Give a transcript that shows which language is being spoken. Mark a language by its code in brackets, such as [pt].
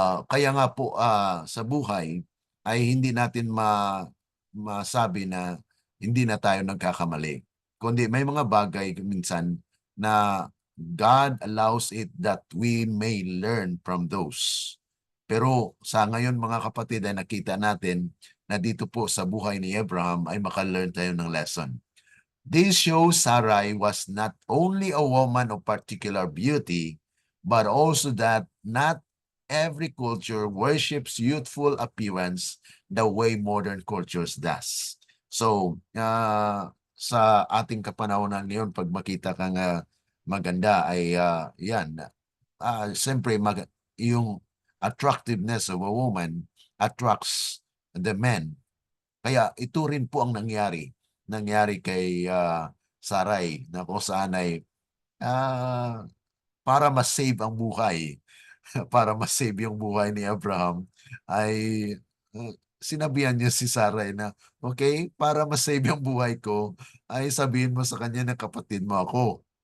[tl] Kaya nga po sa buhay ay hindi natin masabi na hindi na tayo nagkakamali. Kundi may mga bagay minsan na [en] God allows it that we may learn from those. [tl] Pero sa ngayon mga kapatid ay nakita natin na dito po sa buhay ni Abraham ay maka-learn tayo ng lesson. [en] This shows Sarai was not only a woman of particular beauty, but also that not every culture worships youthful appearance the way modern cultures does. [tl] So, sa ating kapanahonan ngayon, pag makita kang maganda ay yan. Siyempre, yung [en] attractiveness of a woman attracts the men. [tl] Kaya ito rin po ang nangyari kay Sarai na kung saan ay para ma-save ang buhay, para ma-save yung buhay ni Abraham, ay sinabihan niya si Sarai na, okay, para ma-save yung buhay ko, ay sabihin mo sa kanya na kapatid mo ako.